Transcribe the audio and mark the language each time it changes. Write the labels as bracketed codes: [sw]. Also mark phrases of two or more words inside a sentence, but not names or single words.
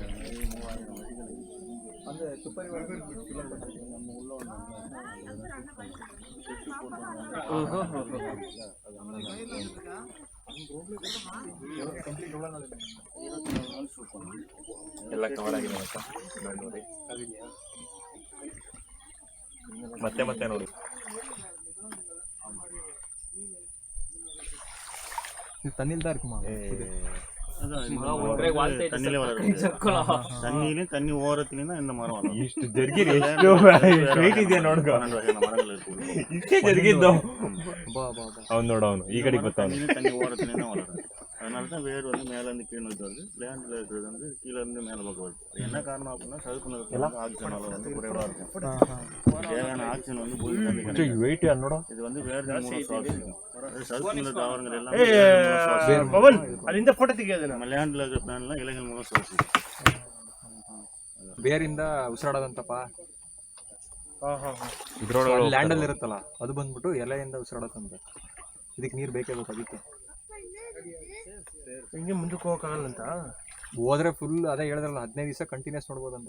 [kn] ಎಲ್ಲ ಕವರ್ ಆಗಿದೆ ಅಂತ ನೋಡಿ. ಮತ್ತೆ ಮತ್ತೆ ನೋಡಿ. [ta] தண்ணியில் தான் இருக்குமா? தண்ணி ஓரத்துலயும் இந்த மரம் [kn] ಇಷ್ಟು ಜರ್ಗಿರಿ ಎಷ್ಟು ವೆಯ್ಟ್ ಇದೆ ನೋಡ್ಕೊ. ಇಷ್ಟೇ ಜರ್ಗಿದ್ದು ಅವ್ನು ನೋಡು, ಅವನು ಈ ಕಡೆಗೆ ಬರ್ತಾವನು. [ta] தண்ணி ஓரத்துலேயும் தான் வளரும். அதனால தான் வேர் வந்து மேலேருந்து கீழே நோக்கி வருது. லேண்டில் இருக்கிறது வந்து கீழேருந்து மேலே பக்கம் வருது. என்ன காரணம் அப்படின்னா சதுப்பு ஆக்சிஜன் அளவு வந்து குறைவாக இருக்கும். தேவையான ஆக்சிஜன் வந்து பூமி [kn] ವೆಯ್ಟ್ ನೋಡ. [ta] இது வந்து வேர் மூலம் சுவாசிக்கும். சதுப்பு தாவரங்கள் எல்லாம் [kn] ಪವನ್ ಅಲ್ಲಿಂದ ಫೋಟೋ ತೆಗೆಯೋದು. [ta] நம்ம லேண்டில் இருக்கிற பிளான்லாம் இலைகள் மூலம் சுவாசிக்கும். [kn] ಬೇರಿಂದ ಉಸಿರಾಡೋದಂತಪ್ಪ. ಇದ್ರೊಳಗೆ ಲ್ಯಾಂಡ್ ಅಲ್ಲಿ ಇರುತ್ತಲ್ಲ, ಅದು ಬಂದ್ಬಿಟ್ಟು ಎಲೆಯಿಂದ ಉಸಿರಾಡೋದಂತ. ಇದಕ್ಕೆ ನೀರು ಬೇಕೇ ಬೇಕು. ಅದಕ್ಕೆ ಹಿಂಗೆ ಮುಂದಕ್ಕೆ ಹೋಗಕ್ಕಾಗಲ್ಲಂತ. ಹೋದ್ರೆ ಫುಲ್ ಅದೇ ಹೇಳಿದ್ರಲ್ಲ, 15 ದಿವಸ ಕಂಟಿನ್ಯೂಸ್ ನೋಡ್ಬೋದಂತ.